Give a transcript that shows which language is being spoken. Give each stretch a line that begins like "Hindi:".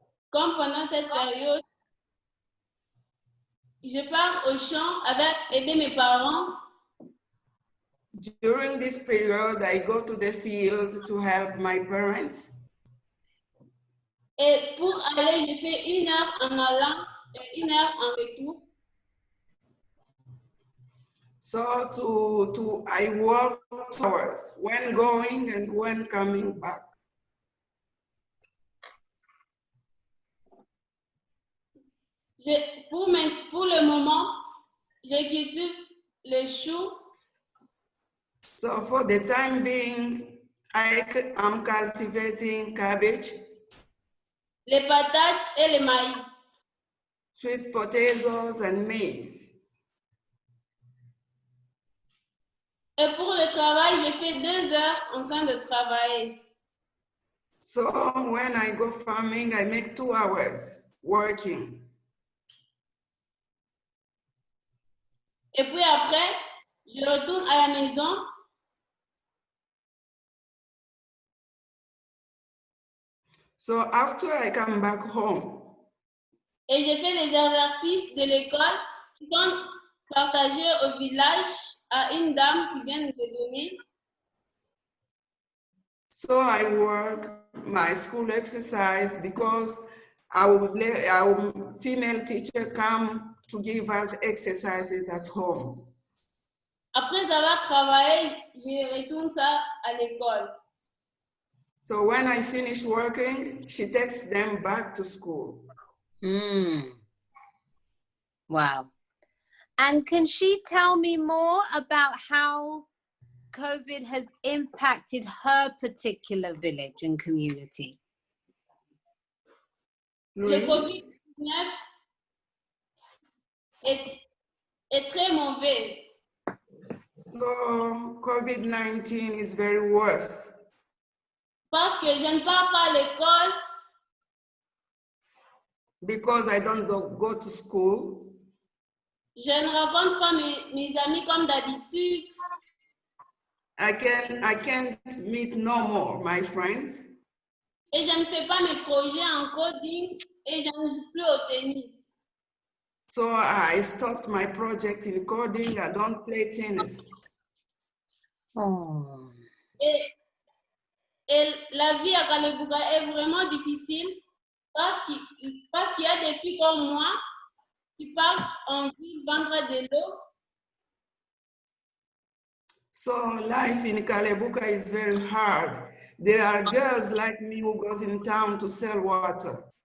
French: Comme pendant cette période, je pars au champ avec aider mes parents.
English: During this period, I go to the field to help my parents.
French: Et pour aller, je fais 1 heure en allant et 1 heure en retour.
English: So I work 2 hours when going and when coming back.
French: Pour le moment, je cultive le chou.
English: So for the time being, I'm cultivating cabbage,
French: Les patates et le maïs.
English: sweet potatoes, and maize.
French: Et pour le travail, je fais 2 heures en train de travailler.
English: So when I go farming, I make 2 hours working.
French: Et puis après, je retourne à la maison.
English: So after I come back home,
French: Et je fais les exercices de l'école qui sont partagés au village à une dame qui vient de donner.
English: so I work my school exercise because our female teacher come to give us exercises at home.
French: Après avoir travaillé, je retourne ça à l'école.
English: So when I finish working, she takes them back to school. Wow. And can she tell me more about how COVID has impacted her particular village and community?
French: Le
English: Louise?
French: COVID-19 est très mauvais.
English: So COVID-19 is very worse
French: Parce que je ne pars pas à l'école,
English: because I don't go to school.
French: je ne rencontre pas mes amis comme d'habitude.
English: I can't meet no more my friends.
French: Et je ne fais pas mes projets en coding et je ne joue plus au tennis.
English: So I stopped my project in coding. I don't play tennis. Oh.
French: Et la vie à Kalebuka est vraiment difficile parce qu'il y a des filles comme moi qui partent en ville vendre de l'eau.
English: So life in Kalebuka is very hard. There are girls like me who goes in town to sell water.